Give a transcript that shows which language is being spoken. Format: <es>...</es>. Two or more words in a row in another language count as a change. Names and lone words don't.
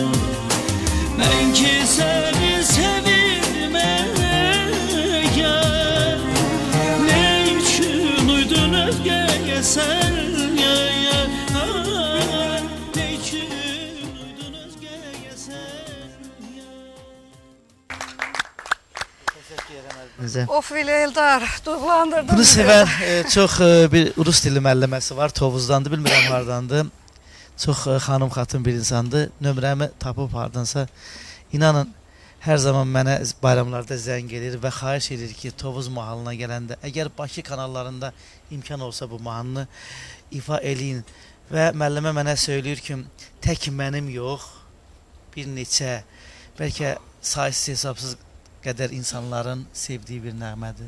<az>Ben ki seni sevildim ey yar. Ne için uydun özgeye sen yar? Ne için uydun özgeye sen yar? Of Eldar, duygulandırdın Bunu bizi. sevən çox bir rus dili müəlliməsi var. Tovuzdandır, bilmirəm hardandır. Çox xanım xatın bir insandır. Nömrəmi tapıb hardansa inanın hər zaman mənə bayramlarda zəng edir və xahiş edir ki, Tovuz mahalına gələndə əgər Bakı kanallarında imkan olsa bu mahnını ifa eləyin və müəllimə mənə söyləyir ki, tək mənim yox, bir neçə, bəlkə saysız hesabsız qədər insanların sevdiyi bir nəğmədir.</az>